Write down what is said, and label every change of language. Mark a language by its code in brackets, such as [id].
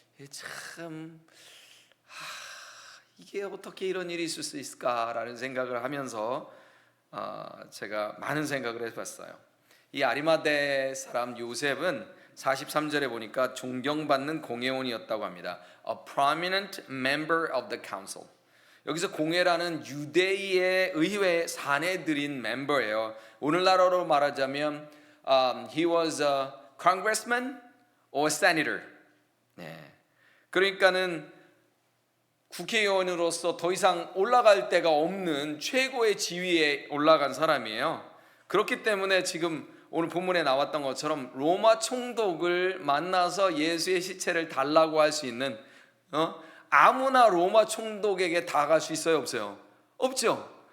[ko] 참 이게 어떻게 이런 일이 있을 수 있을까라는 생각을 하면서 제가 많은 생각을 해봤어요. 이 아리마대 사람 요셉은 43절에 보니까 존경받는 공회원이었다고 합니다. [en] A prominent member of the council. [ko] 여기서 공회라는 유대의 의회 사내들인 멤버예요. 오늘날로 말하자면 [en] he was a congressman or senator. [ko] 네. 그러니까는 국회의원으로서 더 이상 올라갈 데가 없는 최고의 지위에 올라간 사람이에요. 그렇기 때문에 지금 오늘 본문에 나왔던 것처럼 로마 총독을 만나서 예수의 시체를 달라고 할 수 있는 아무나 로마 총독에게 다 갈 수 있어요? 없어요? 없죠.